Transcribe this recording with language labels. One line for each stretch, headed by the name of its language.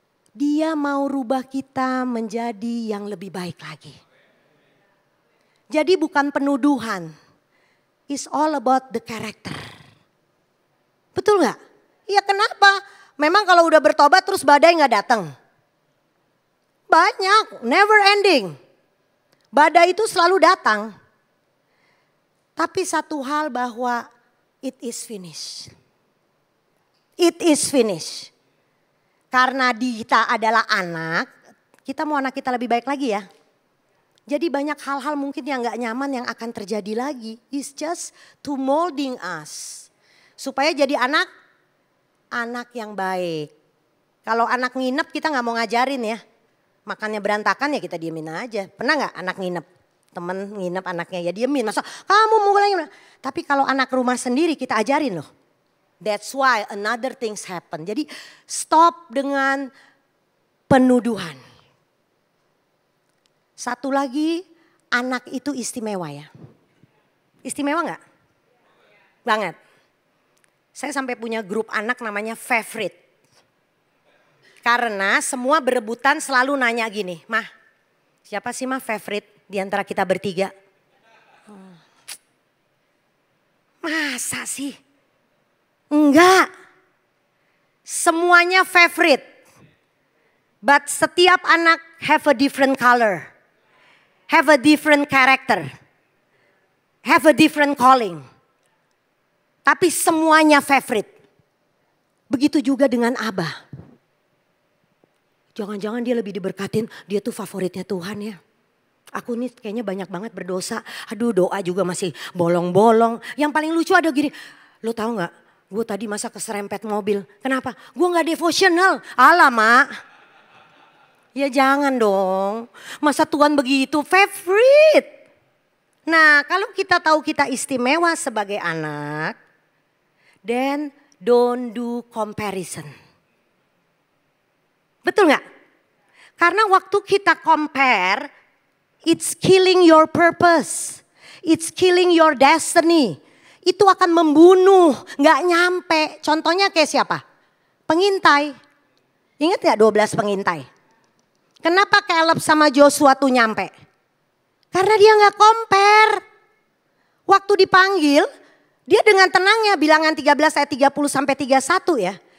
Indonesian: Dia mau rubah kita menjadi yang lebih baik lagi. Jadi bukan penuduhan.
English: It's all about the character.
Indonesian: Betul gak? Iya kenapa? Memang kalau udah bertobat terus badai gak datang. Banyak,
English: never ending.
Indonesian: Badai itu selalu datang. Tapi satu hal bahwa
English: it is finished. It is finished.
Indonesian: Karena kita adalah anak, kita mau anak kita lebih baik lagi ya. Jadi banyak hal-hal mungkin yang gak nyaman yang akan terjadi lagi.
English: It's just to molding us.
Indonesian: Supaya jadi anak yang baik. Kalau anak nginep kita gak mau ngajarin ya. Makannya berantakan ya kita diemin aja. Pernah gak anak nginep? Temen nginep anaknya ya diemin. Masa kamu mau lagi. Tapi kalau anak rumah sendiri kita ajarin loh.
English: That's why another things happen.
Indonesian: Jadi stop dengan penuduhan. Satu lagi, anak itu istimewa ya. Istimewa gak? Banget. Saya sampai punya grup anak namanya favorite. Karena semua berebutan selalu nanya gini, Mah siapa sih Mah favorite di antara kita bertiga? Masa sih? Enggak. Semuanya favorite.
English: But
Indonesian: setiap anak
English: have a different color. Have a different character. Have a different calling.
Indonesian: Tapi semuanya favorite. Begitu juga dengan Abah. Jangan-jangan dia lebih diberkatin, dia tuh favoritnya Tuhan ya. Aku nih kayaknya banyak banget berdosa. Aduh doa juga masih bolong-bolong. Yang paling lucu ada gini, lo tahu gak? Gue tadi masa keserempet mobil. Kenapa? Gue gak devotional. Alamak. Ya jangan dong. Masa Tuhan begitu? Favorite. Nah kalau kita tahu kita istimewa sebagai anak.
English: Then don't do comparison.
Indonesian: Betul gak? Karena waktu kita compare.
English: It's killing your purpose. It's killing your destiny.
Indonesian: itu akan membunuh, gak nyampe. Contohnya kayak siapa? Pengintai. Ingat gak 12 pengintai? Kenapa Caleb sama Joshua tuh nyampe? Karena dia gak compare. Waktu dipanggil, dia dengan tenangnya, Bilangan 13 ayat 30 sampai 31 ya.